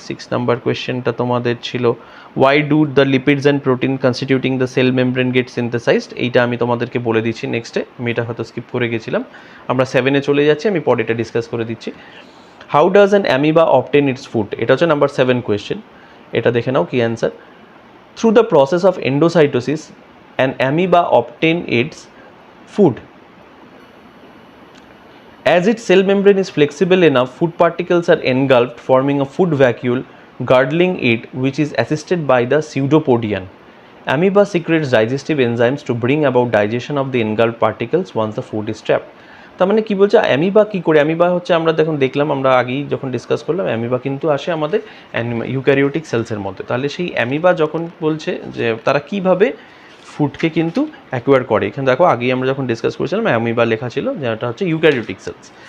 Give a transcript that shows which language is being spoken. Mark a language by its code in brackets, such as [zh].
[en] 6 [bn] number কোয়েশ্চেনটা তোমাদের ছিল, [en] Why do the lipids and protein constituting the cell membrane get synthesised. [bn] এইটা আমি তোমাদেরকে বলে দিচ্ছি নেক্সটে, আমি এটা হয়তো স্কিপ করে গেছিলাম। আমরা 7-এ চলে যাচ্ছি, আমি পরে এটা ডিসকাস করে দিচ্ছি। [en] how does an amoeba obtain its food, [bn] এটা হচ্ছে নাম্বার 7 কোয়েশ্চেন। এটা দেখে নাও কি answer. [en] Through the process of endocytosis, an amoeba obtain its food. As its cell membrane is flexible enough, food particles are engulfed, forming a food vacuole girdling it, which is assisted by the pseudopodium. Amoeba secretes digestive enzymes to bring about digestion of the engulfed particles once the food is trapped. [bn] তার মানে কী বলছে, amoeba কী করে, amoeba হচ্ছে আমরা দেখলাম আমরা আগেই যখন ডিসকাস করলাম, অ্যামিবা কিন্তু আসে আমাদের ইউক্যারিওটিক সেলসের মধ্যে। তাহলে সেই অ্যামিবা যখন বলছে যে তারা কীভাবে ফুডকে কিন্তু অ্যাকোয়ার করে, এখানে দেখো আগেই আমরা যখন ডিসকাস করেছিলাম অ্যামিবা লেখা ছিল, যেটা হচ্ছে ইউক্যারিওটিক সেলস।